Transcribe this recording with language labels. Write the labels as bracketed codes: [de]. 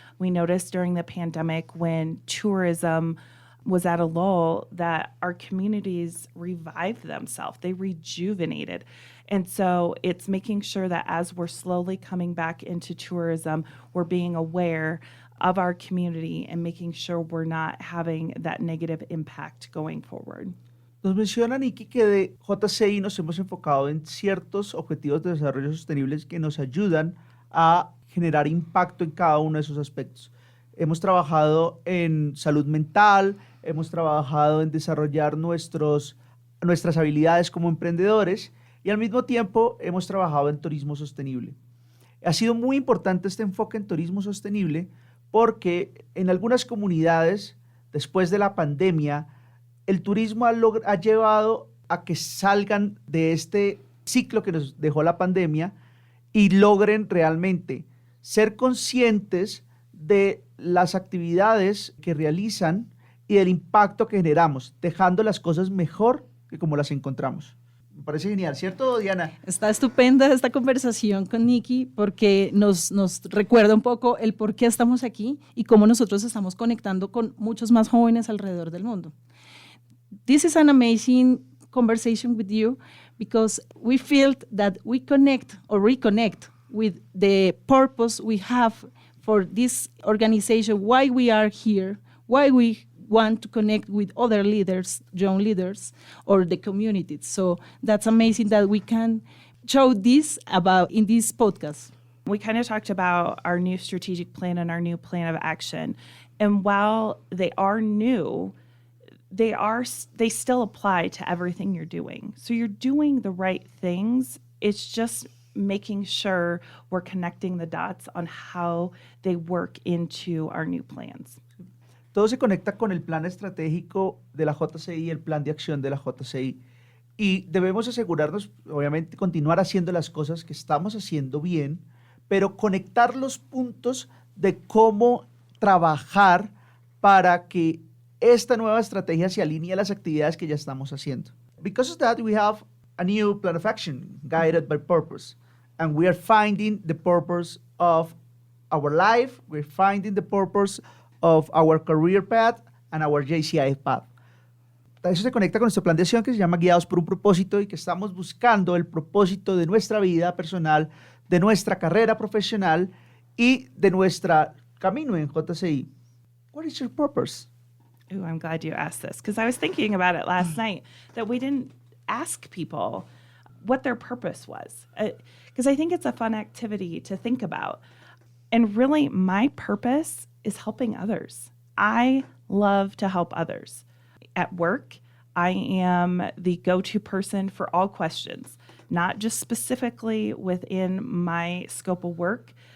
[en] We noticed during the pandemic when tourism was at a lull that our communities revived themselves. They rejuvenated. And so it's making sure that as we're slowly coming back into tourism, we're being aware of our community and making sure we're not having that negative impact going forward. [es] Nos menciona Nikki que de JCI nos hemos enfocado en ciertos objetivos de desarrollo sostenibles que nos ayudan a generar impacto en cada uno de esos aspectos. Hemos trabajado en salud mental, hemos trabajado en desarrollar nuestras habilidades como emprendedores y al mismo tiempo hemos trabajado en turismo sostenible. Ha sido muy importante este enfoque en turismo sostenible porque en algunas comunidades, después de la pandemia, el turismo ha llevado a que salgan de este ciclo que nos dejó la pandemia y logren realmente ser conscientes de las actividades que realizan y del impacto que generamos, dejando las cosas mejor que como las encontramos. Me parece genial, ¿cierto, Diana? Está estupenda esta conversación con Nikki porque nos recuerda un poco el por qué estamos aquí y cómo nosotros estamos conectando con muchos más jóvenes alrededor del mundo. [en] This is an amazing conversation with you because we feel that we connect or reconnect with the purpose we have for this organization, why we are here, why we want to connect with other leaders, young leaders, or the community. So that's amazing that we can show this in this podcast. We kind of talked about our new strategic plan and our new plan of action. And while they are new, they still apply to everything you're doing. So you're doing the right things. It's just making sure we're connecting the dots on how they work into our new plans. [es] Todo se conecta con el plan estratégico de la JCI, el plan de acción de la JCI. Y debemos asegurarnos, obviamente, continuar haciendo las cosas que estamos haciendo bien, pero conectar los puntos de cómo trabajar para que esta nueva estrategia se alinee a las actividades que ya estamos haciendo. [en] Because of that, we have a new plan of action guided by purpose. And we are finding the purpose of our life, we're finding the purpose of our career path and our JCI path. [es] Eso se conecta con nuestro plan de acción que se llama Guiados por un propósito y que estamos buscando el propósito de nuestra vida personal, de nuestra carrera profesional y de nuestro camino en JCI. [en] What is your purpose? Ooh, I'm glad you asked this because I was thinking about it last night that we didn't ask people what their purpose was because I think it's a fun activity to think about. And really, my purpose is helping others. I love to help others. At work, I am the go-to person for all questions, not just specifically within my scope of work.